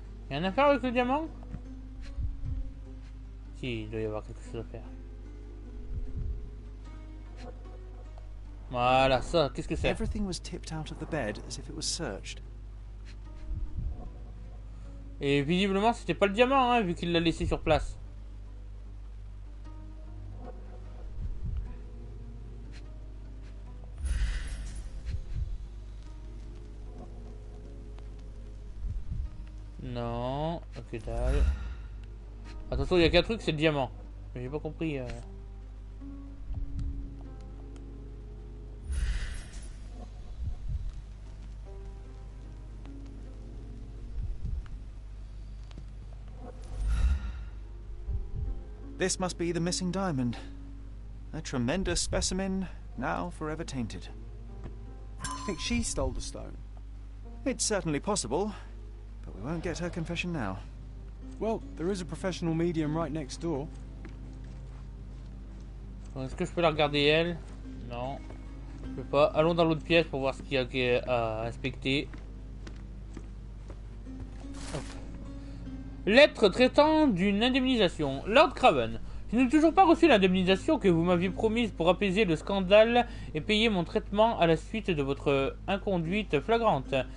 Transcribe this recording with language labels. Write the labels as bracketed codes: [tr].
[fr] Y'a rien à faire avec le diamant? Si, il doit y avoir quelque chose à faire. Voilà, ça, qu'est-ce que c'est? [en] Everything was tipped out of the bed as if it was searched. [fr] Et visiblement, c'était pas le diamant, hein, vu qu'il l'a laissé sur place. Non, ok dalle. Attention, il y a qu'un truc, c'est le diamant. Mais j'ai pas compris. [en] This must be the missing diamond. A tremendous specimen, now forever tainted. Do you think she stole the stone? It's certainly possible, but we won't get her confession now. Well, there is a professional medium right next door. [fr] Est-ce que je peux la regarder elle? Non. Je peux pas. Allons dans l'autre pièce pour voir ce qu'il y a à inspecter. Hop. Lettre traitant d'une indemnisation. Lord Craven, je n'ai toujours pas reçu l'indemnisation que vous m'aviez promise pour apaiser le scandale et payer mon traitement à la suite de votre inconduite flagrante.